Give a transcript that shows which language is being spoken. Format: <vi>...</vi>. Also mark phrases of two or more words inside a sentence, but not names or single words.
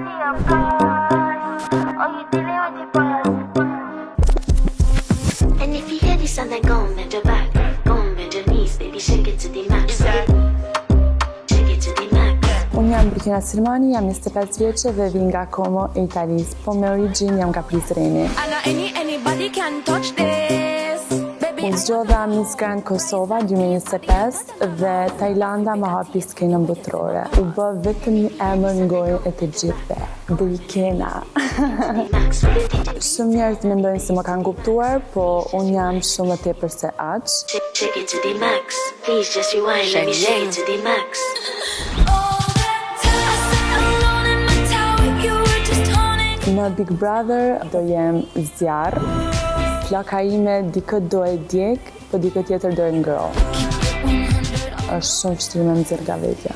<en>And if you hear this sound, then go and bend your back. Go and bend your knees, baby, shake it to the max. Shake it to the max.</en> <sq>Unë jam Brikina Silmani, jam 25 vjeçe dhe vi nga Como e Italisë, po me origjinë jam nga Prizreni.</sq> <en>Anybody can touch this.</en> <sq>U zgjodha Miss Grand Kosova 2025 dhe Tajlanda ma hapi skenën botërore. U bë vetëm një emër në gojën e të gjithëve. Brikina. Shumë njerëz mendojnë se më kanë kuptuar, po unë jam shumë më tepër se aq.</sq> <en>Shake it to the max. Please just rewind, let me shake it to the max.</en> <sq>Në Big Brother do jem zjarr. Flaka ime dikët do e djeg, po dikët tjetër do e ngroj. Është shumë vështirë me nxjerr nga vetja.</sq>